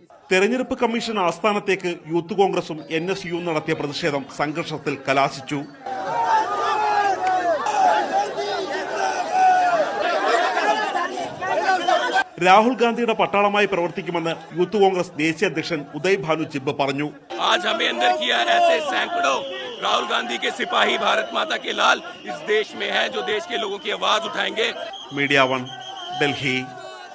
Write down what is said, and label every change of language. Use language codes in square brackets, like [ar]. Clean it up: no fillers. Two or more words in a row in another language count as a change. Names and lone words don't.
[ml] തെരഞ്ഞെടുപ്പ് കമ്മീഷൻ ആസ്ഥാനത്തേക്ക് യൂത്ത് കോൺഗ്രസും NSU നടത്തിയ പ്രതിഷേധം സംഘർഷത്തിൽ കലാശിച്ചു. രാഹുൽ ഗാന്ധിയുടെ പട്ടാളമായി പ്രവർത്തിക്കുമെന്ന് യൂത്ത് കോൺഗ്രസ് ദേശീയ അധ്യക്ഷൻ ഉദയ് ഭാനു ചിബ്ബ പറഞ്ഞു. [hi] राहुल गांधी के सिपाही भारत माता के लाल इस देश में है जो देश के लोगों की आवाज उठाएंगे. मीडिया 1 दिल्ली.